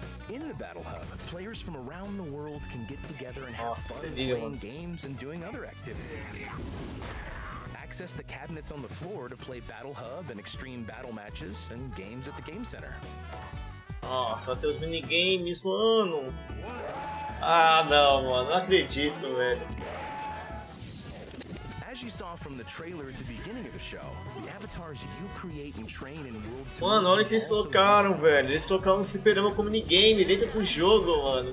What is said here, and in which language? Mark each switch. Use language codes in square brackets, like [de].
[en] In the Battle Hub, players from around the world can get together and have fun playing games and doing other activities. access the cabinets on the floor to play Battle Hub and extreme battle matches and games at the Game Center. [pt] Nossa, vai ter os minigames, mano. Ah, não, mano, não acredito, velho. [en] As you saw from the trailer at the beginning of the show, the avatars you create and train in World Tour. [pt] Mano, olha o que eles colocaram, velho. Eles colocaram um fliperama como minigame dentro do jogo, mano.